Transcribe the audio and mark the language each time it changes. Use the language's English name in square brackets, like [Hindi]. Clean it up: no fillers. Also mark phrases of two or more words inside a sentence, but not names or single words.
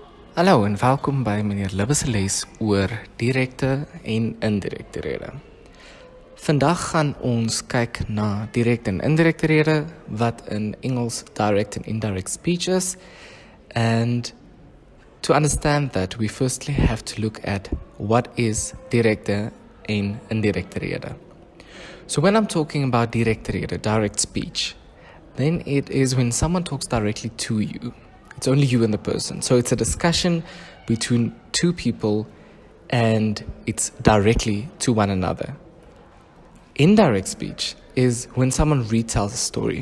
[Afrikaans] Hallo en welkom by meneer Libbe se les oor direkte en indirekte rede. Vandag gaan ons kyk na direkte en indirekte rede wat in Engels [English] direct and indirect speech [Afrikaans] is. [English] And to understand that, we firstly have to look at what is [Afrikaans] direkte en indirekte rede. [English] So when I'm talking about [Afrikaans] direkte rede, [English] direct speech, then it is when someone talks directly to you. It's only you and the person. So it's a discussion between two people and it's directly to one another. Indirect speech is when someone retells a story.